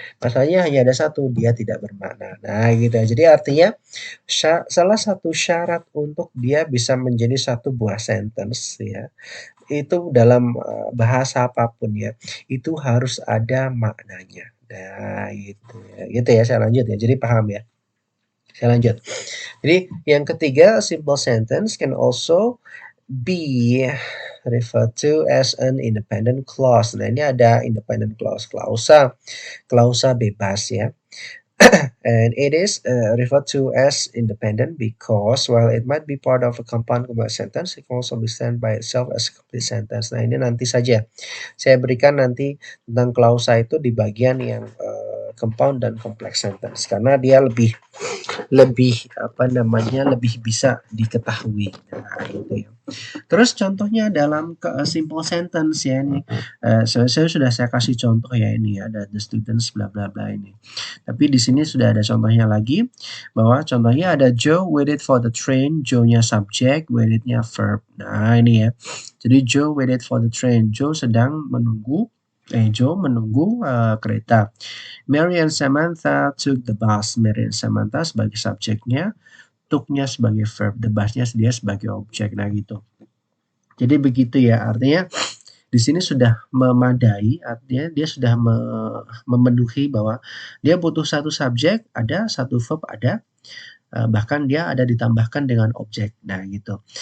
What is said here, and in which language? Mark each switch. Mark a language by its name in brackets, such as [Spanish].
[Indonesian] Masalahnya hanya ada satu, dia tidak bermakna. Nah, gitu. Jadi artinya salah satu syarat untuk dia bisa menjadi satu buah sentence ya, itu dalam bahasa apapun ya, itu harus ada maknanya. Nah, gitu ya. Gitu ya, saya lanjut ya. Jadi paham ya. Saya lanjut. Jadi yang ketiga, [English] simple sentence can also be referred to as an independent clause. [Indonesian] Nah, ini ada independent clause, klausa bebas ya. [English] And it is referred to as independent because while it might be part of a compound complete sentence, it can also be stand by itself as a complete sentence. [Indonesian] Nah, ini nanti saja. Saya berikan nanti tentang klausa itu di bagian yang compound dan complex sentence karena dia lebih lebih apa namanya lebih bisa diketahui. Nah, itu ya. Terus contohnya dalam simple sentence ya ini. Saya kasih contoh ya ini ya, ada the students bla bla bla ini. Tapi di sini sudah ada contohnya lagi bahwa contohnya ada [English] Joe waited for the train, [Indonesian] Joe-nya subjek, waited-nya verb. Nah, ini ya. [English] Jadi Joe waited for the train. [Indonesian] Joe menunggu kereta. [English] Mary and Samantha took the bus. [Indonesian] Mary and Samantha sebagai subjeknya, took-nya sebagai verb, the bus-nya dia sebagai objek. Nah, gitu. Jadi begitu ya, artinya di sini sudah memadai, artinya dia sudah memenuhi bahwa dia butuh satu subjek, ada satu verb, ada bahkan dia ada ditambahkan dengan objek. Nah, gitu.